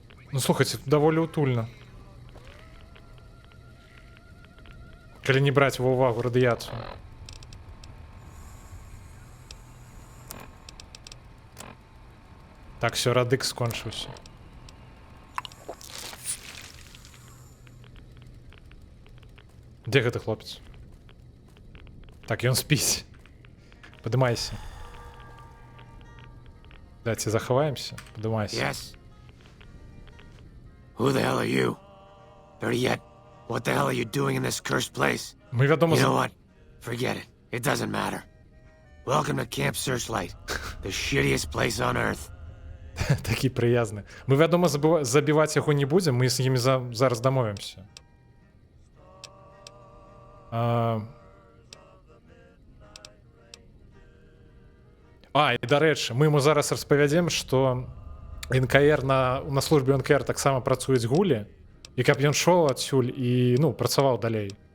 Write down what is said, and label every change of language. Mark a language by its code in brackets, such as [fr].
[be] Ну, слухайте, тут даволі утульна. Калі не браць ва ўвагу радыяцыю. Так, все, радык скончыўся. Дзе гэты хлопец? Так, ён спіць. Падымайся. Давайте захаваемся. Падымайся. [en] Yes? Who the hell are you? Better yet, what the hell are you doing in this cursed place? [be] Мы, вядома, [en] You know what? Forget it. It doesn't matter. Welcome to Camp Searchlight, the shittiest place on Earth. [be] такі прыязны. Мы, вядома, забіваць яго не будзем, мы з імі зараз дамовімся. І, дарэчы, мы ему зараз распавядзем, што НКР на службе НКР таксама працуюць гулі, і каб ён шоў адсюль і, ну, працаваў далей.